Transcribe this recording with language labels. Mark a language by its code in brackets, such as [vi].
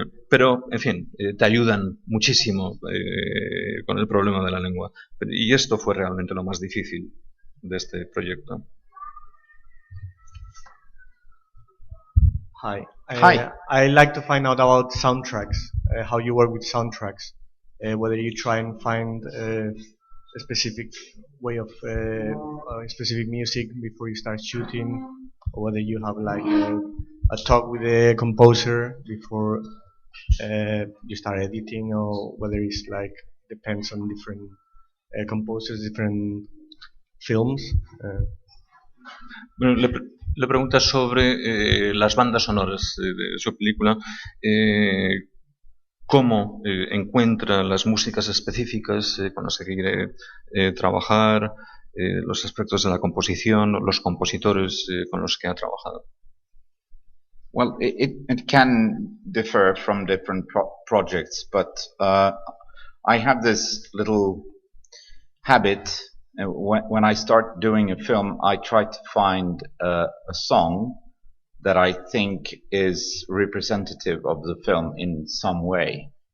[es] Pero, en fin, te ayudan muchísimo con el problema de la lengua. Y esto fue realmente lo más difícil de este proyecto. [en] Hi. Hi. I'd like to find out about soundtracks, how you work with soundtracks, whether you try and find a specific way of specific music before you start shooting, or whether you have like a talk with the composer before you start editing, or whether it's like depends on different composers, different films. [es] Bueno, le pregunta sobre las bandas sonoras de su película, cómo encuentra las músicas específicas con las que quiere trabajar, los aspectos de la composición, los compositores con los que ha trabajado. [en] Well, it can differ from different projects, but I have this little habit. When I start doing a film, I try to find a song that I think is representative of the film in some way.